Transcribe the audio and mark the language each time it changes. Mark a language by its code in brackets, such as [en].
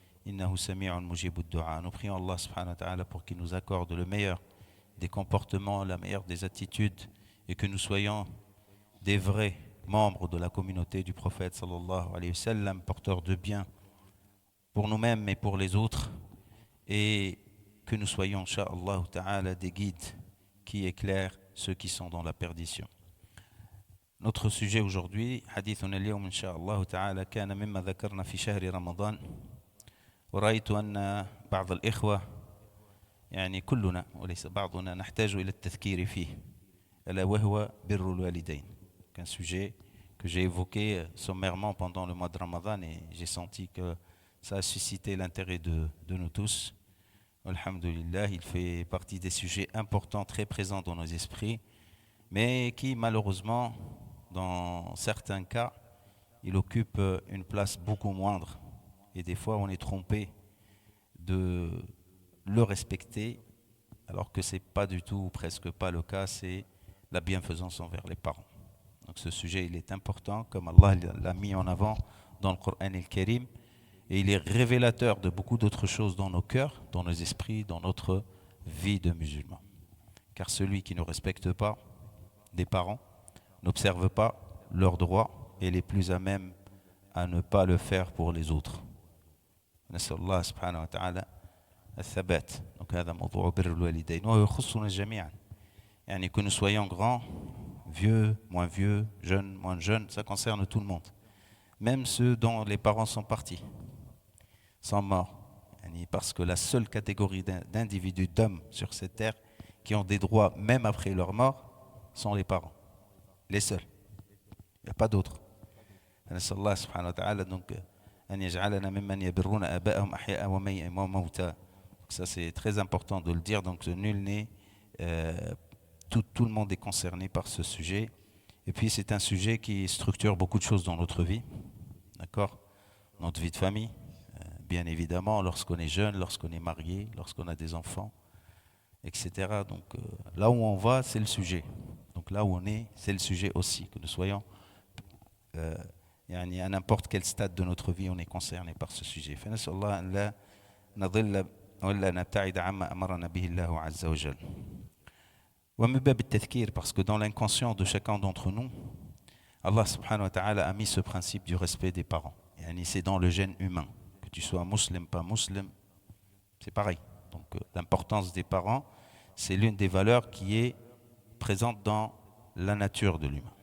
[ar] Innahu sami'un mujibud du'a. [fr] Nous prions Allah subhanahu wa ta'ala pour qu'il nous accorde le meilleur des comportements, la meilleure des attitudes et que nous soyons des vrais membres de la communauté du prophète sallallahu alayhi wa sallam, porteurs de bien pour nous-mêmes et pour les autres, et que nous soyons, incha'Allah ta'ala, des guides qui éclairent ceux qui sont dans la perdition. Notre sujet aujourd'hui, [ar] حديثنا اليوم إن شاء الله تعالى كان مما ذكرنا في شهر رمضان ورأيت أن بعض الإخوة يعني كلنا وليس بعضنا نحتاج إلى التذكير فيه ألا وهو بر الوالدين. [fr] Un sujet que j'ai évoqué sommairement pendant le mois de Ramadan et j'ai senti que ça a suscité l'intérêt de nous tous. Alhamdulillah, il fait partie des sujets importants, très présents dans nos esprits, mais qui malheureusement, dans certains cas, il occupe une place beaucoup moindre. Et des fois, on est trompé de le respecter, alors que ce n'est pas du tout, ou presque pas le cas, c'est la bienfaisance envers les parents. Donc ce sujet, il est important, comme Allah l'a mis en avant dans le Coran al-Karim, et il est révélateur de beaucoup d'autres choses dans nos cœurs, dans nos esprits, dans notre vie de musulmans. Car celui qui ne respecte pas des parents, n'observe pas leurs droits et les plus à même à ne pas le faire pour les autres. [ar] نسأل الله سبحانه وتعالى الثبات. Donc هذا موضوع بر الوالدين وهو يخصنا جميعا. [fr] يعني que nous soyons grands, vieux, moins vieux, jeunes, moins jeunes, ça concerne tout le monde. Même ceux dont les parents sont partis, sont morts. Parce que la seule catégorie d'individus, d'hommes sur cette terre qui ont des droits même après leur mort sont les parents. Les seuls. Il n'y a pas d'autres. [ar] نسأل الله سبحانه وتعالى donc أن يجعلنا ممن يبرون آباءهم أحياء وموتى. [fr] Ça c'est très important de le dire. Donc nul n'est, tout le monde est concerné par ce sujet. Et puis c'est un sujet qui structure beaucoup de choses dans notre vie. D'accord? Notre vie de famille, bien évidemment, lorsqu'on est jeune, lorsqu'on est marié, lorsqu'on a des enfants, etc. Donc là où on va, c'est le sujet. Donc là où on est, c'est le sujet aussi, que nous soyons à n'importe quel stade de notre vie, on est concerné par ce sujet. [ar] فنسأل الله أن لا نضل ولا نبتعد عما أمرنا به الله عز وجل. ومن باب التذكير, [fr] parce que dans l'inconscient de chacun d'entre nous, Allah subhanahu wa ta'ala a mis ce principe du respect des parents. C'est dans le gène humain. Que tu sois musulman, pas musulman, c'est pareil. Donc l'importance des parents, c'est l'une des valeurs qui est présente dans la nature de l'humain.